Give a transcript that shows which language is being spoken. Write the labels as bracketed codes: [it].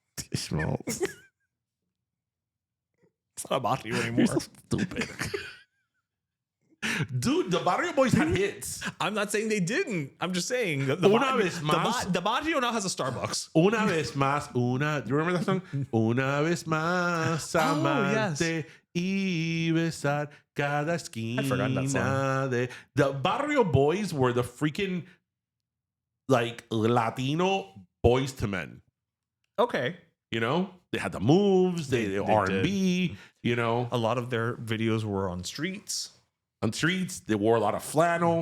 [en] It's not a barrio anymore. You're so stupid. Dude, the Barrio Boys had hits. I'm not saying they didn't. I'm just saying the barrio now has a Starbucks. [es] Una vez más, [en] do you remember that song? [es] Una vez más, amarte y besar cada esquina. [en] I'd forgotten that song. The Barrio Boys were the freaking like Latino boys to men. Okay. You know, they had the moves, they R&B, you know. A lot of their videos were on streets. On streets, they wore a lot of flannel.